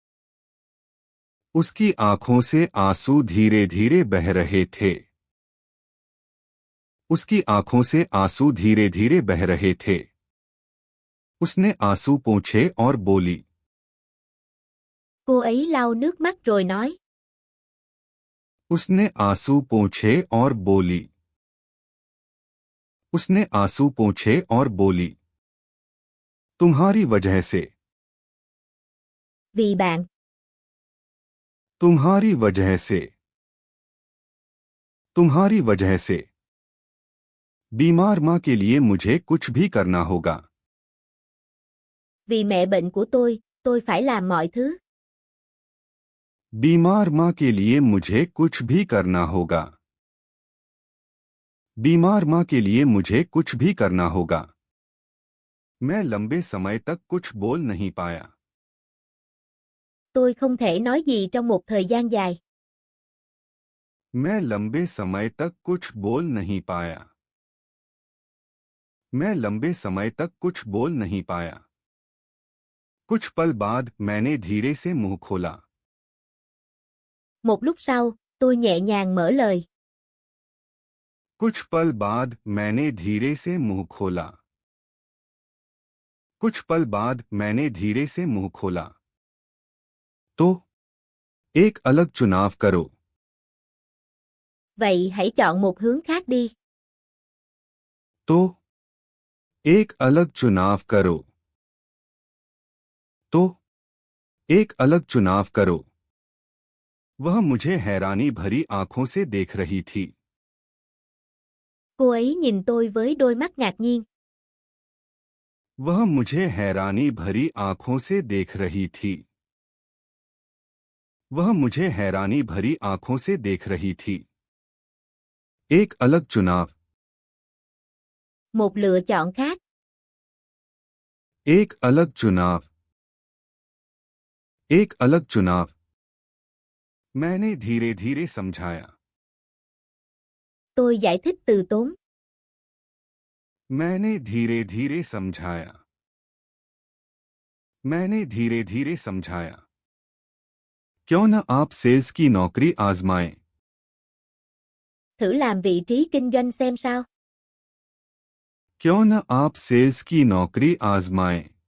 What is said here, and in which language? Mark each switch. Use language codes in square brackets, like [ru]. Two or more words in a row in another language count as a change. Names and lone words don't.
[hi] उसकी आंखों से आंसू धीरे धीरे बह रहे थे। उसकी आंखों से आंसू धीरे धीरे बह रहे थे। उसने आंसू पोंछे और बोली। [vi] Cô ấy lau nước mắt rồi nói. [hi] उसने आंसू पोंछे और बोली। उसने आंसू पोंछे और बोली। तुम्हारी वजह से। [vi] Vì bạn. [hi] तुम्हारी वजह से। तुम्हारी वजह से। बीमार मां के लिए मुझे कुछ भी करना होगा। [vi] Vì mẹ bệnh của tôi phải làm mọi thứ. [hi] बीमार मां के लिए मुझे कुछ भी करना होगा। बीमार मां के लिए मुझे कुछ भी करना होगा। मैं लंबे समय तक कुछ बोल नहीं पाया। [vi] Tôi không thể nói gì trong một thời gian dài. [hi] मैं लंबे समय तक कुछ बोल नहीं पाया। मैं लंबे समय तक कुछ बोल नहीं पाया। कुछ पल बाद मैंने धीरे से मुंह खोला। [vi] Một lúc sau, tôi nhẹ nhàng mở lời. [hi] कुछ पल बाद मैंने धीरे से मुंह खोला। कुछ पल बाद मैंने धीरे से मुंह खोला। तो एक अलग चुनाव करो। [vi] Vậy hãy chọn một hướng khác đi. [hi] तो एक अलग चुनाव करो। तो एक अलग चुनाव करो। वह मुझे हैरानी भरी आंखों से देख रही थी। [vi] Cô ấy nhìn tôi với đôi mắt ngạc nhiên. [hi] वह मुझे हैरानी भरी आंखों से देख रही थी। वह मुझे हैरानी भरी आंखों से देख रही थी। एक अलग चुनाव। [vi] Một lựa chọn khác. [hi] एक अलग चुनाव। एक अलग चुनाव। मैंने धीरे धीरे समझाया। [vi] Tôi giải thích từ tốn. [hi] मैंने धीरे धीरे समझाया। मैंने धीरे धीरे समझाया। क्यों न आप सेल्स की नौकरी आजमाएं? [vi] Thử làm vị trí kinh doanh xem sao. [hi] क्यों न आप सेल्स की नौकरी आजमाएं?